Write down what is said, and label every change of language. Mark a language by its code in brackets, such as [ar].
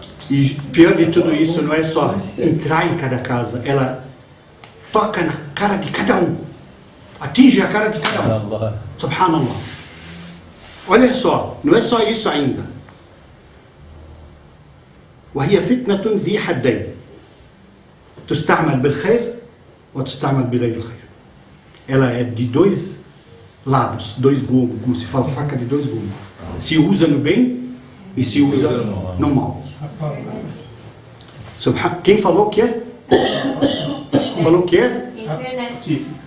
[pt] E pior de tudo isso não é só entrar em cada casa, ela toca na cara de cada um, atinge a cara de cada um. Subhanallah. Olha só, não é só isso ainda. [ar] وهي فتنة ذي حدين تستعمل بالخير وتستعمل بغير الخير. [pt] Ela é de 2 lados, 2 gumes, como se fala, faca de 2 gumes. Se usa no bem e se usa no mal. Quem falou que é? Falou que é? Internet.